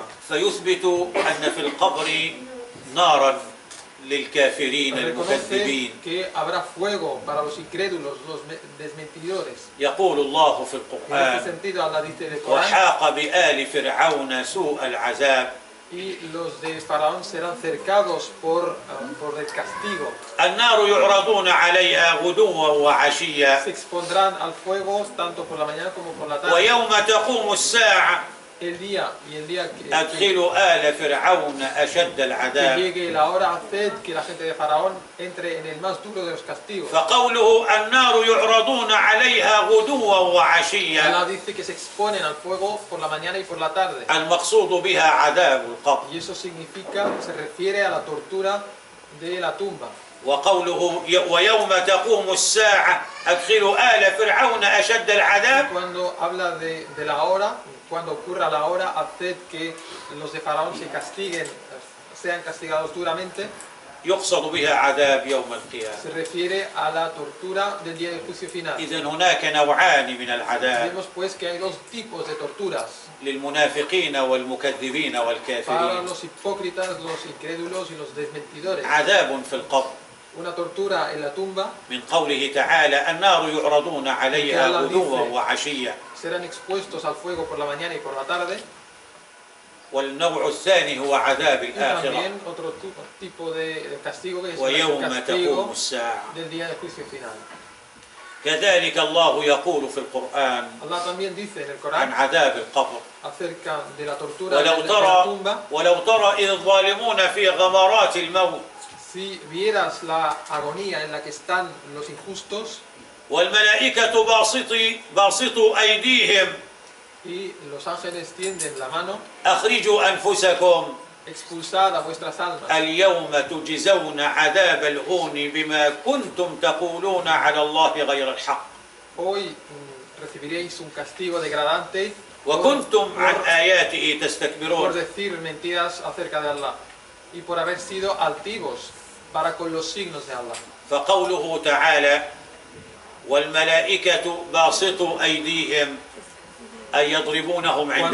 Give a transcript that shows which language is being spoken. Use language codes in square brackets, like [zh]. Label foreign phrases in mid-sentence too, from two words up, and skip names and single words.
[ar] فيثبت أن في القبر نارا للكافرين المكذبين. [es] Reconoce que habrá fuego para los incrédulos, los desmentidores. [ar] يقول الله في [es] En este [ar] القرآن: [es] sentido, Allah dice en el Corán: [ar] وحاق بآل فرعون سوء العذاب. [es] y los de Faraón serán cercados por el castigo. [ar] النار يعرضون عليها غدوا وعشيا. [es] Se expondrán al fuego tanto por la mañana como por la tarde. [ar] ويوم تقوم الساعة [es] El día que [ar] أدخلوا آل فرعون أشد العذاب. [es] llegue la hora, haced que la gente de Faraón entre en el más duro de los castigos. [ar] فقوله النار يعرضون عليها غدوا وعشيا [es] Allah dice que se exponen al fuego por la mañana y por la tarde. [ar] المقصود بها عذاب القبر. [es] Y eso significa, se refiere a la tortura de la tumba. [ar] وقوله ويوم تقوم الساعة أدخلوا آل فرعون أشد العذاب. [es] Cuando habla de la hora, cuando ocurra la hora, haced que los de Faraón se castiguen, sean castigados duramente. [ar] يقصد بها عذاب يوم القيامة. [es] Se refiere a la tortura del día del juicio final. [ar] إذن هناك نوعان من العذاب [es] Vemos pues que hay dos tipos de torturas: [ar] للمنافقين والمكذبين [es] para [ar] والكافرين. [es] los hipócritas, los incrédulos y los desmentidores. [ar] عذاب في القبر [es] Una tortura en la tumba, [ar] من قوله تعالى النار يعرضون عليها غدوا وعشيا. [es] serán expuestos al fuego por la mañana y por la tarde. [ar] والنوع الثاني هو عذاب [es] Y [ar] الآخرة. [es] también otro tipo de castigo, que es el [ar] ويوم تقوم [es] castigo [ar] الساعة. [es] del día del juicio final. [ar] كذلك الله يقول في القرآن [es] Allah también dice en el [ar] عن [es] Corán [ar] عذاب القبر: [es] acerca de la tortura de [ar] ولو [es] la tumba: [ar] ترى إذ الظالمون في غمرات الموت [es] si vieras la agonía en la que están los injustos [ar] والملائكة باسطوا أيديهم [es] y los ángeles tienden la mano: [ar] أخرجوا أنفسكم [es] expulsad a vuestras almas, [ar] اليوم تجزون عذاب الهون بما كنتم تقولون على الله غير الحق [es] hoy recibiréis un castigo degradante [ar] وكنتم عن [es] por [ar] آياته تستكبرون. [es] decir mentiras acerca de Allah y por haber sido altivos para con los signos de Allah. [ar] فقوله تعالى والملائكة باسطوا أيديهم أي يضربونهم عند